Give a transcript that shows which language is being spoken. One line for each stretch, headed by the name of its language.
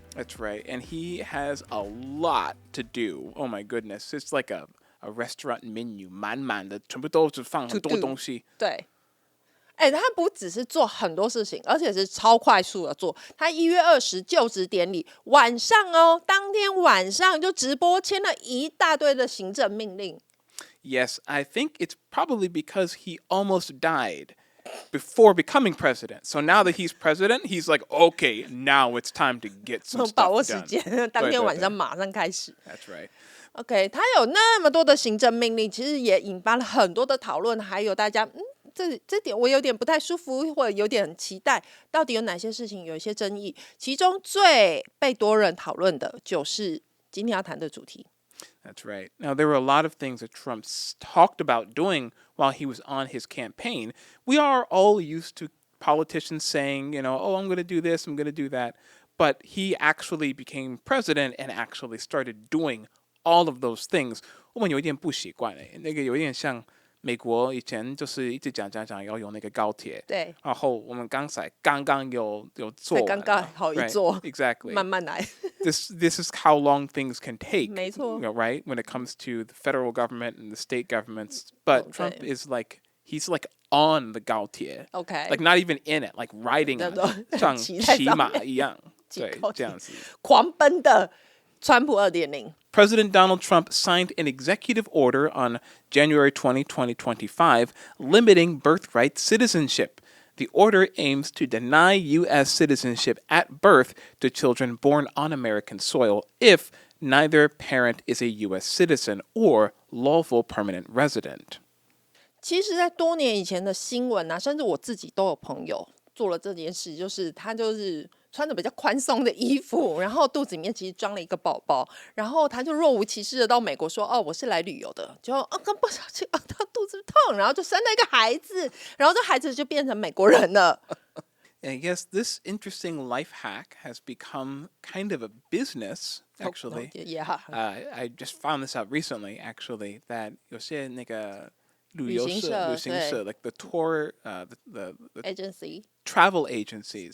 English: That's right, and he has a lot to do. Oh my goodness, it's like a restaurant menu，
Chinese: 满满的，全部都是放很多东西。对。他不只是做很多事情，而且是超快速的做。他1月20就职典礼晚上当天晚上就直播签了一大堆的行政命令。
English: Yes, I think it's probably because he almost died before becoming president. So now that he's president, he's like, okay, now it's time to get some
Chinese: 把握
English: stuff
Chinese: 时间
English: done.
Chinese: 当天晚上马上开始。
English: That's right.
Chinese: OK， 他有那么多的行政命令，其实也引发了很多的讨论，还有大家这点我有点不太舒服，或者有点期待，到底有哪些事情有一些争议？其中最被多人讨论的就是今天要谈的主题。
English: That's right. Now, there were a lot of things that Trump talked about doing while he was on his campaign. We are all used to politicians saying, oh, I'm going to do this, I'm going to do that. But he actually became president and actually started doing all of those things.
Chinese: 我们有一点不习惯那个有一点像美国以前就是一直讲要有那个高铁，对，然后我们刚刚有做，刚刚好一做
English: right? Exactly.
Chinese: 慢慢来。
English: This is how long things can take,
Chinese: 没错
English: right? When it comes to the federal government and the state governments. But Trump is like, he's like on the 高铁 OK， like not even in it, like riding on it,
Chinese: 像骑马一样，对，这样子。狂奔的川普2.0。
English: President Donald Trump signed an executive order on January 20, 2025, limiting birthright citizenship. The order aims to deny U.S. citizenship at birth to children born on American soil if neither parent is a U.S. citizen or lawful permanent resident.
Chinese: 其实，在多年以前的新闻甚至我自己都有朋友做了这件事，就是他就是穿着比较宽松的衣服，然后肚子里面其实装了一个宝宝，然后他就若无其事的到美国说：“哦，我是来旅游的。” 就刚不小心他肚子痛，然后就生了一个孩子，然后这孩子就变成美国人了。
English: And I guess this interesting life hack has become kind of a business, actually. Yeah. I just found this out recently, actually, that
Chinese: 有些那个旅行社
English: like the tour, the Agency travel agencies